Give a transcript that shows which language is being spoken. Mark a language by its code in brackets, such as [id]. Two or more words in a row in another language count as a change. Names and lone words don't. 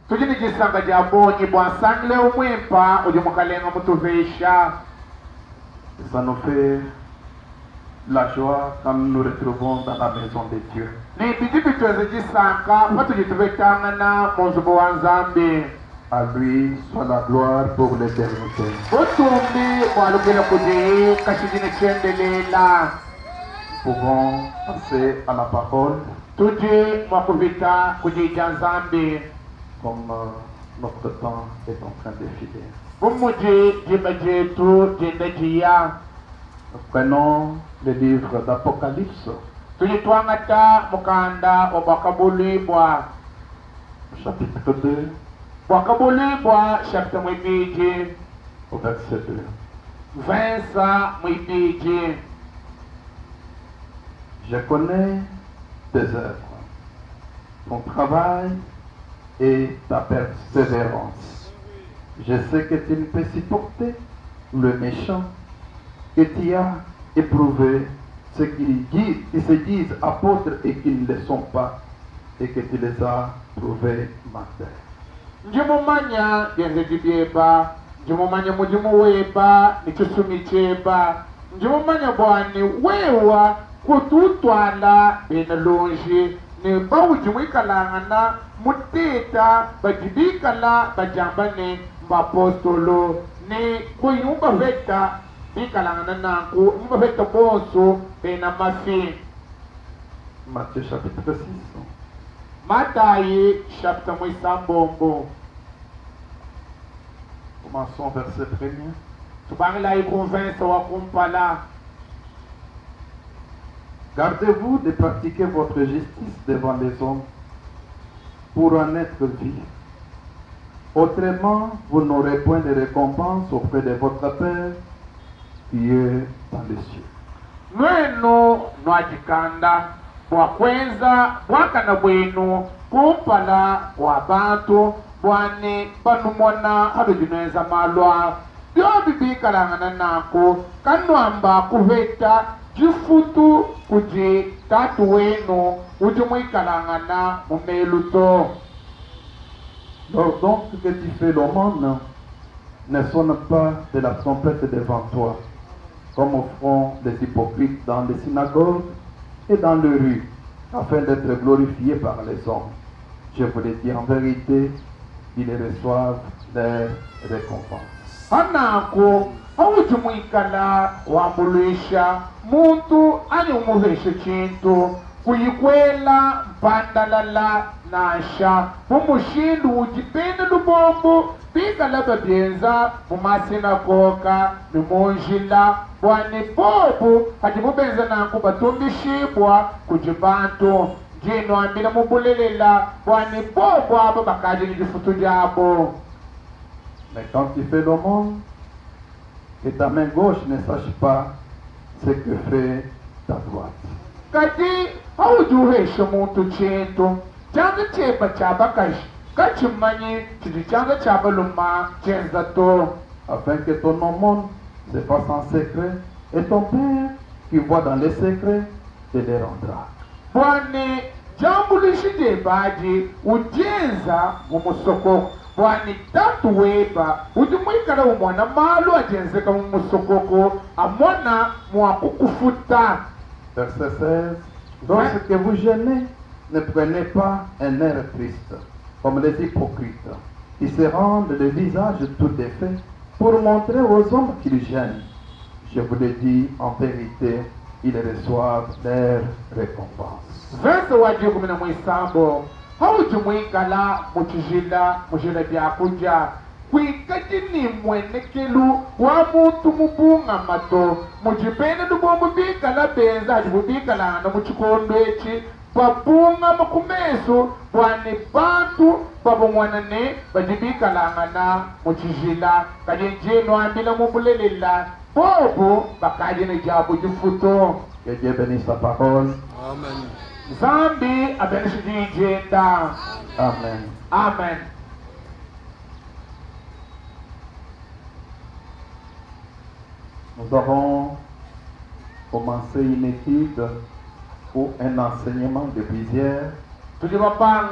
[lu] Tujini jisanga jabonyi bwansangle umwempa ujimukalenga mutuvesha. [fr] Ça nous fait la joie quand nous nous retrouvons dans la maison de Dieu. [lu] Ni bijibi tuweze jisanga patujitubetangana munzubu wa Nzambi. [fr] À lui soit la gloire pour l'éternité. [lu] Utumbi mwalugile kujihi kashijini chendelela. [fr] Nous pouvons passer à la parole [lu] Tuji mwakuvita kujija Nzambi. [fr] comme notre temps est en train de filer. [lu] Bumuji jibajetu jindajia. [fr] Nous prenons le livre d'Apocalypse, [lu] Tujitwangata mukanda obakabulibwa. [fr] chapitre 2, [lu] Wakabulibwa chapter mwibiji. [fr] au verset 2. [lu] Versa mwibiji. [fr] Je connais tes œuvres, ton travail et ta persévérance. Je sais que tu ne peux supporter le méchant, que tu as éprouvé ceux qui se disent apôtres et qui ne le sont pas, et que tu les as prouvés martyrs. [lu] Njimumanya genze jibyeba. Njimumanya mujimu weba nikisumi cheba. Njimumanya bwani wewa kututwala benalonji. Ni bawujimwikalangana muteta bajibikala bajambane mbapostolo. Ni kuyumba veta bikalangana nanku yumba veta bonso benamafi. [fr] Matthieu chapitre 6. [lu] Matayi chapter mwisambombo. [fr] Commençons verset 1er. [lu] Tubangla ikonvensa wakumpala. [fr] Gardez-vous de pratiquer votre justice devant les hommes pour en être vivre. Autrement, vous n'aurez point de récompense auprès de votre Père qui est dans les cieux. [lu] Nwenu nwajikanda bwakwenza bwakana bwenu kumpala wa bantu bwane banumona hadujineza malwa byo bibikalangana nako kanwamba kuveta jifutu kuji tatu wenu ujumwikalangana mumeluto. [fr] Donc que tu fais l'aumône ne sonne pas de la trompette devant toi, comme font les hypocrites dans les synagogues et dans les rues, afin d'être glorifiés par les hommes. Je vous le dis en vérité, ils reçoivent leur récompense. [lu] Hanako awujumwikala wambulisha muntu ani umuveshe chintu kuyikwela mpandalala nasha mumushindu ujipende lubombo bikala babyenza mumasinagoga nimunjila bwani bobu hati mubenza nanku batumbishibwa kujibantu jino ambila mubulelela bwani bobu abo bakaje nijifutu jabo. [fr] Mais quand tu fais l'aumône, que ta main gauche ne sache pas ce que fait ta droite. [lu] Kati awujuhesha muntu chintu changa cheba chabakashi kachimanyi chidi changa chabaluma chenza to. [fr] Afin que ton aumône se fasse en secret, et ton Père qui voit dans les secrets te les rendra. [lu] Bwani jambulishide baji ujenza mumusokoko. Bwani tatu weba ujumwikala umwana malu ajenzeka mumusokoko amona mwakukufuta. [fr] Verset 16. Lorsque vous jeûnez, ne prenez pas un air triste, comme les hypocrites, qui se rendent le visage tout défait pour montrer aux hommes qu'ils jeûnent. Je vous le dis en vérité, ils reçoivent leur récompense. [lu] Verse waji 17 haujumwikala mujila byakuja kwikati ni mwenekelu wa muntu mubunga mato mujipene lubombo bikala benza ajibubikala na muchikondo echi babunga makumeso bwane bantu babongwanane bajibikalangana muchijila kajenjeno ambila mubulelela bobo bakajene jabu jifuto. [fr] Que Dieu bénisse sa parole. Amen. [lu] Zambi abenishijenda. Amen. Amen. [fr] Nous avons commencé une étude ou un enseignement de plusieurs